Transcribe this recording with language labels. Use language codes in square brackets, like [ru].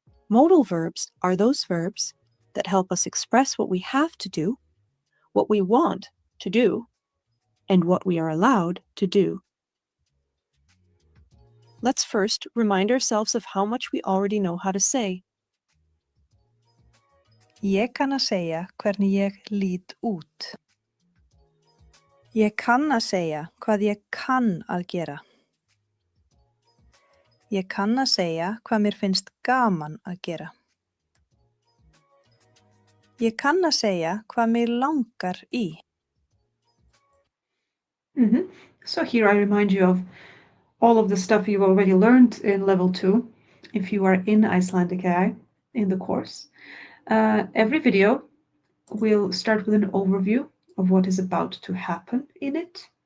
[en] Modal verbs are those verbs that help us express what we have to do, what we want to do, and what we are allowed to do. Let's first remind ourselves of how much we already know how to say. [is] Ég kann að segja hvernig ég lít út. Ég kann að segja hvað ég kann að gera. Ég kann að segja hvað mér finnst gaman að gera. Ég kann að segja hvað mig langar í. [en] So here I remind you of all of the stuff you've already learned in level 2, if you are in Icelandic AI in the course. Every video will start with an overview of what is about to happen in it.